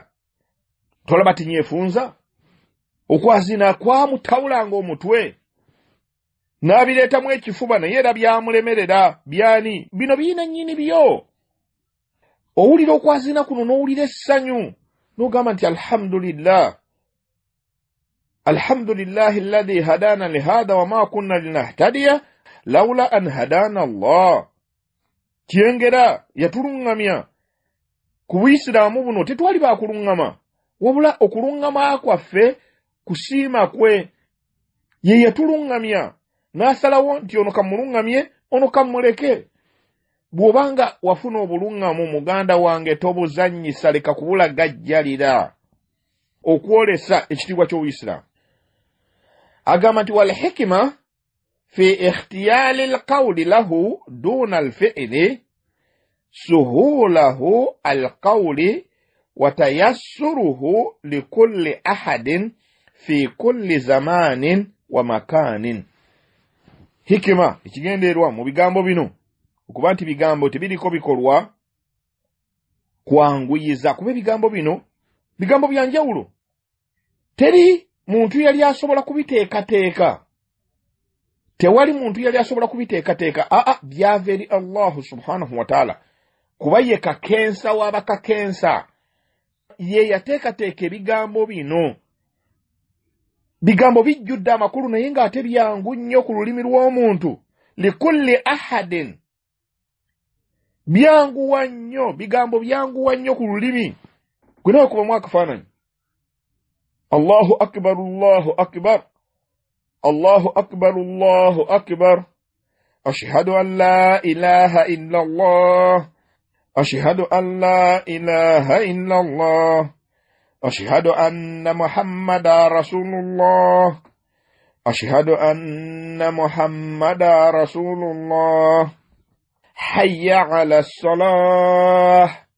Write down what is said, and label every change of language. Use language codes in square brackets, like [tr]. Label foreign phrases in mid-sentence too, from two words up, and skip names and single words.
[lg] Tolaba tinyefunza okwazina kwamutawulanga omutwe n'abireetamu ekifuba naye era byamulemerera. Byani bino birina nnyini byo. Owulira okwazina kuno n'owulira essanyu n'ogamba nti [ar] الحمد لله الذي هدانا لهذا وما كنا لنهتدي لولا أن هدانا الله. [lg] Kyengera yatuluŋŋamya ku Buyisiraamu buno, tetwali baakuluŋŋama, wabula okuluŋŋama kwaffe kusiima kwe, ye yatuluŋŋamya n'asalawo nti ono kamuluŋŋamye ono kamuleke. Bw'obanga wafuna obuluŋŋamu muganda wange tobuzannyisa, leka kubula gajjalira, okwolesa ekitiibwa ky'Obuyisiraamu. Agamba nti [ar] والحكمة في اختيار القول له دون الفعل سهولة القول وتيسره لكل أحد في كل زمان ومكان. [lg] Hikima ekigendeerwa mu bigambo bino okuba nti bigambo tebiriko bikolwa kwanguyiza, kuba ebigambo bino bigambo bya njawulo. Teri muntu yali asobola kubiteekateeka, tewali muntu yali asobola kubiteekateeka. Byava eri [ar] الله سبحانه وتعالى, [lg] kuba ye kakensa w'abakakensa, ye yateekateeka ebigambo bino. Bigambo bijjudde amakulu naye ng'ate byangu nnyo ku lulimi lw'omuntu. [ar] لكل أحد, [lg] byanguwa nnyo, bigambo byanguwa nnyo ku lulimi. Gwe nawe kubamu akafaananyi. [ar] الله أكبر، الله أكبر، الله أكبر، الله أكبر, أشهد أن لا إله إلا الله، أشهد أن لا إله إلا الله, أشهد أن محمدا رسول الله، أشهد أن محمدا رسول الله، حي على الصلاة,